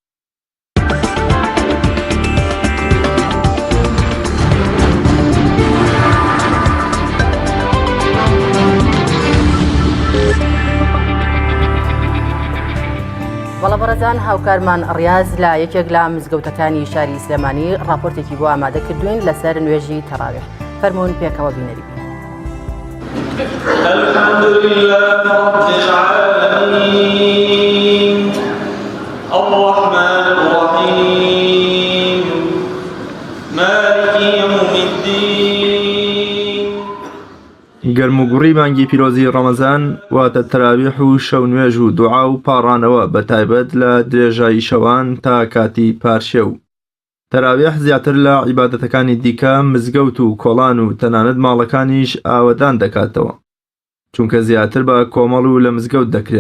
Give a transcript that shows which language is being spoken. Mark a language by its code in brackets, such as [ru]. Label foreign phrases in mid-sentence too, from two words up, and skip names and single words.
[ckb] وەڵە بەڕێزان هاوکارمان ڕیاز لە یەکێک لە مزگەوتەکانی شاری سلێمانی راپۆرتێکی بۆ ئامادە کردوین لەسەر نوێژی تەراویح. فەرموون پێکەوە بینەری بین. [ar] الحمد لله رب العالمين الرحمن الرحيم مالك يوم الدين. [ckb] گەرموگوڕی مانگی پیرۆزی ڕەمەزان واتە تەراویح و شەو نوێژ و دوعا و پاڕانەوە بە تایبەت لە درێژایی شەوان تا کاتی پارشێ و تەراویح زیاتر لە عیبادەتەکانی دیکە مزگەوت و کۆڵان و تەنانەت ماڵەکانیش ئاوەدان دەکاتەوە چونکە زیاتر بە کۆمەڵ و لە مزگەوت دەکرێت.